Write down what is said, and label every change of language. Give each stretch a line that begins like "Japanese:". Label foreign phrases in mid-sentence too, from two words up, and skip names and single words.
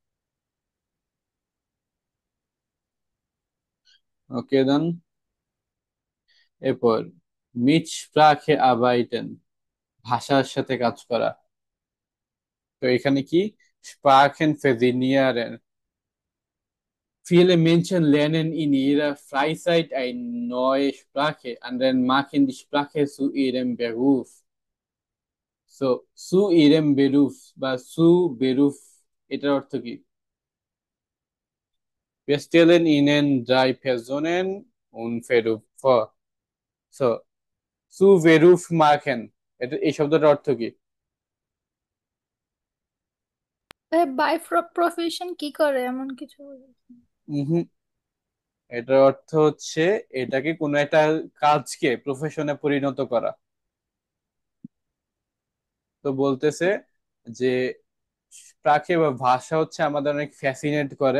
English: okay then.
Bangla: এরপর
German: mit Sprache arbeiten,
Bangla: ভাষার সাথে কাজ করা। তো এখানে কি
German: Sprachen faszinieren, viele Menschen lernen in ihrer Freizeit eine neue Sprache, anderen machen die Sprache zu ihrem Beruf. So, zu ihrem Beruf
Bangla: বা
German: zu Beruf
Bangla: এটার অর্থ কি?
German: Wir stellen Ihnen drei Personen und Beruf vor. So, zu Beruf machen
Bangla: এটা এই শব্দটার অর্থ কি?
English: by profession
Bangla: কি করে এমন কিছু বুঝেছি। হুম। এটার অর্থ হচ্ছে এটাকে কোনো একটা কাজকে প্রফেশনে পরিণত করা। তো বলতেছে যে প্রাকে বা ভাষা হচ্ছে আমাদের অনেক ফ্যাসিনেট করে।